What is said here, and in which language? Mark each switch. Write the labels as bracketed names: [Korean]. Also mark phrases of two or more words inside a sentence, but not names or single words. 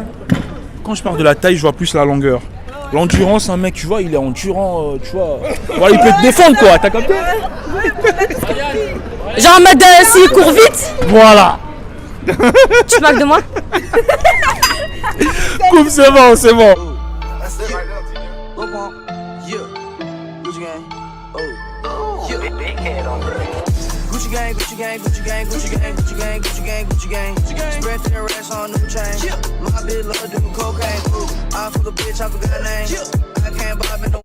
[French] Quand je parle de la taille, je vois plus la longueur. L'endurance, un mec, tu vois, il est endurant, tu vois. Voilà, il peut te défendre, quoi. T'as capté? Genre en mode s'il court vite, Voilà. tu te moques de moi? Coupe, c'est bon, c'est bon. [English] Gucci gang, Gucci gang, Gucci gang, Gucci gang, Gucci gang, Gucci gang, Gucci gang. Spread their racks on new chain. My bitch love doing cocaine. I fuck a bitch, I forgot her name. I can't buy me no.